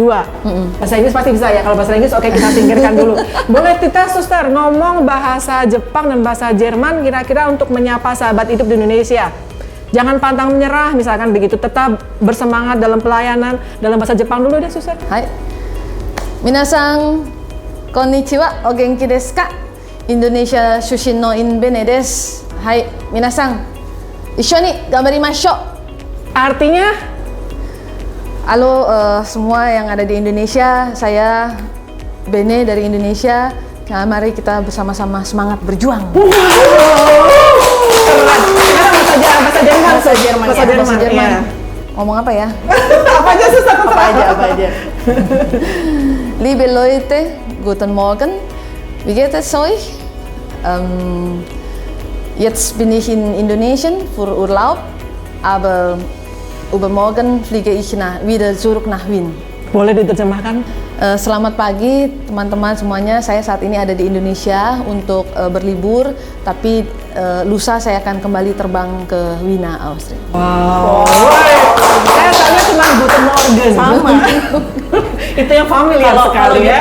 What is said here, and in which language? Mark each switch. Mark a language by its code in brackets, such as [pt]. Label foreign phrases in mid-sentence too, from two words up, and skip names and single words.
[id] Bahasa Inggris pasti bisa ya. Kalau bahasa Inggris oke, kita singkirkan dulu. Boleh kita suster ngomong bahasa Jepang dan bahasa Jerman kira-kira untuk menyapa sahabat hidup di Indonesia. Jangan pantang menyerah misalkan begitu, tetap bersemangat dalam pelayanan. Dalam bahasa Jepang dulu deh suster. Hai. [ja] 皆さん、こんにちは、お元気ですか? Indonesia Shushin no Inbene desu. はい、皆さん一緒に頑張りましょう. [id] Artinya? Halo semua yang ada di Indonesia, saya Bene dari Indonesia. Nah, mari kita bersama-sama semangat berjuang. Bahasa Jerman. Ya. Ngomong apa ya? Apa aja susah? Apa aja. [de] Liebe Leute, guten Morgen. Wie geht es euch? Jetzt bin ich in Indonesien für Urlaub, aber übermorgen fliege ich wieder zurück nach Wien. [id] Boleh diterjemahkan? Selamat pagi teman-teman semuanya. Saya saat ini ada di Indonesia untuk berlibur, tapi lusa saya akan kembali terbang ke Wina, Austria. Wow. Saya tanya cuma [de] Guten Morgen. [id] Sama. Itu yang familiar sekali ya.